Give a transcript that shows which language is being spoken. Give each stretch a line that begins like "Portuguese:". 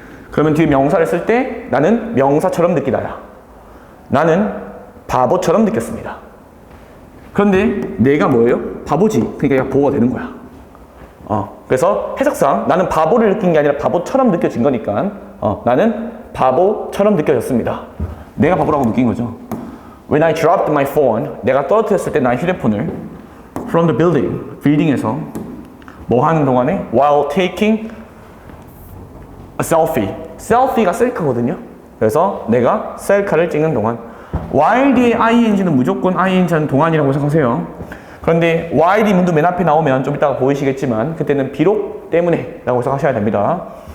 Korean: 그러면 뒤에 명사를 쓸 때 나는 명사처럼 느끼다야. 나는 바보처럼 느꼈습니다. 그런데 내가 뭐예요? 바보지. 그러니까 보호가 되는 거야. 그래서 해석상 나는 바보를 느낀 게 아니라 바보처럼 느껴진 거니까 나는 바보처럼 느껴졌습니다. 내가 바보라고 느낀 거죠.
English: When I dropped my phone,
Korean: 내가 떨어뜨렸을 때 나의 휴대폰을
English: from the building,
Korean: 빌딩에서 뭐 하는 동안에
English: while taking a selfie.
Korean: 셀피가 셀카거든요. 그래서 내가 셀카를 찍는 동안 while 뒤에 ing는 무조건 ing하는 동안이라고 생각하세요. 그런데 while이 문도 맨 앞에 나오면 좀 이따가 보이시겠지만 그때는 비록 때문에 라고 생각하셔야 됩니다.